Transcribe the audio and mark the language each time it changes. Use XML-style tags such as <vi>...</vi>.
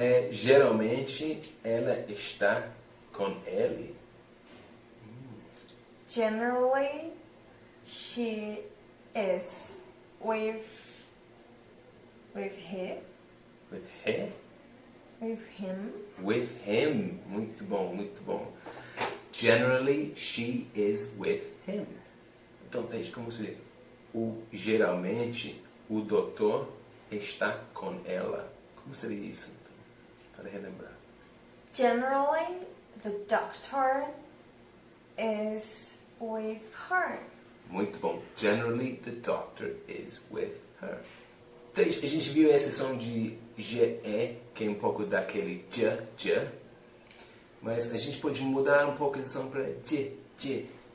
<pt>Geralmente, ela está com ele.</pt> <en>Generally, she is with he. With he? With him. With him.</en> <pt>Muito bom, muito bom.</pt> <en>Generally, she is with him.</en> <pt>Então, Thays, como seria? Geralmente, o doutor está com ela. Como seria isso? Então, para relembrar.</pt> <en>Generally, the doctor is with her.</en> <pt>Muito bom.</pt> <en>Generally, the doctor is with her.</en> <pt>Thays, a gente viu esse som de GE, que é um pouco daquele J. Mas a gente pode mudar um pouco esse som para J.</pt>